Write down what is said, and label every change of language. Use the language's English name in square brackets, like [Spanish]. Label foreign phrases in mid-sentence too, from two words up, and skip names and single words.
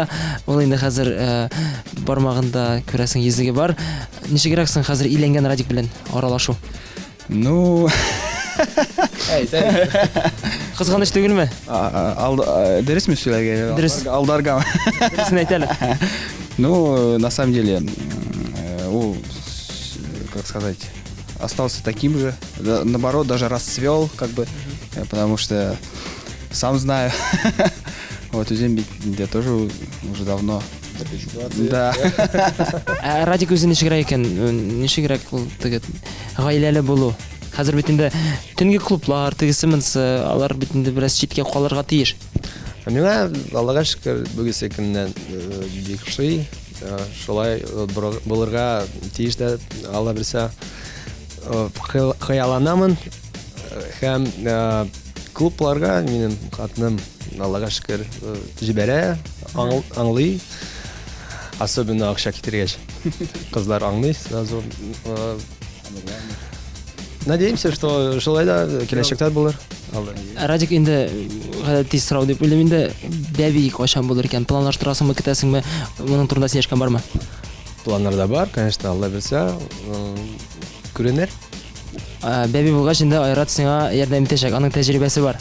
[Tatar] Ул инде хәзер бармагында күрәсең йөзеге бар. Ничегрәк соң хәзер өйләнгән Радик белән аралашу? Ну, Кызганыч түгелме? Дөресме сөйләргә? Дөрес. Алдарга. Дөресен әйтәле. [Russian] Ну, на самом деле, как сказать, остался таким же. Наоборот, даже расцвел, как бы, потому что сам знаю. Вот Узен тоже уже давно. Да. [Tatar] Радик үзен ничегрәк икән? Ничегрәк ул теге гаиләле булу? Хәзер бит инде төнге клублар, тегесеменсе, алар бит инде бераз читкә калырга тиеш. Миңа Аллага шөкер бүгенге көннән бик шый, шулай булырга тиеш дә Алла белсә. Хыялланамын һәм клубларга минем хатным Аллага шөкер җибәрә, аңлый. Особенно акча китергәч. Кызлар аңлый сразу. [Russian] Надеемся, что [Tatar] шулай да киләчәктә булыр. Радик инде гадәти сорау дип уйлыйм инде, бәби кайчан булыр икән? Планлаштырасыңмы, көтәсеңме? Моның турында сөйләшкән бармы? Планнарда бар, конечно, Алла белсә, күренер. Бәби булгач инде Айрат сиңа ярдәм итәчәк, аның тәҗрибәсе бар.